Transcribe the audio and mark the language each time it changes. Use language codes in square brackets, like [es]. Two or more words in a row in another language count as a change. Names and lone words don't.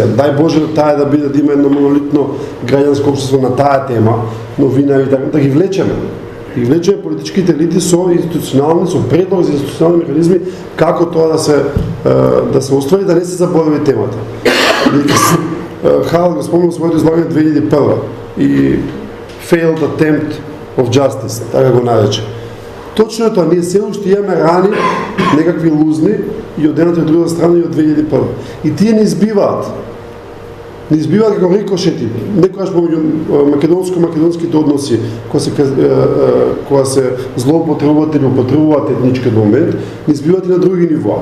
[mk] Дај Боже таа да биде да има едно монолитно граѓанско општество на таа тема, но винаги да ги влечеме. И влечеме политичките елити со институционални, со предлог за институционални механизми како тоа да се оствари, да не се заборави темата. Харалд го спомнал своето излагање 2001 и [en] failed attempt of justice, [mk] така го нарече. Точно е тоа, ние се уште имаме рани, некакви лузни и од едната и од другата страна и од 2001. И тие не избиваат. Не избиваат како рикошети. Некогаш помеѓу македонско-македонските односи, кога се злоупотребуваат или употребуваат етнички момент, не избиваат и на други нивоа.